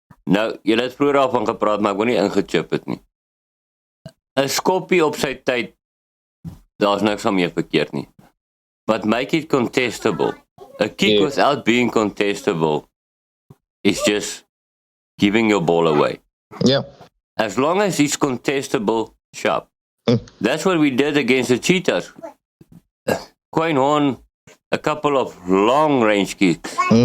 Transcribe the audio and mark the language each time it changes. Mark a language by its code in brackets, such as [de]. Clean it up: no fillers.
[af] Nou, julle het vroeger daarvan gepraat, maar ek wil nie ingechip het nie. 'n Skoppie op sy tyd, daar's niks aan mee verkeerd nie. [en] But make it contestable. A kick without being contestable is just giving your ball away. Yeah. As long as it's contestable, sharp. That's what we did against the Cheetahs. Quinn Horn, a couple of long range kicks.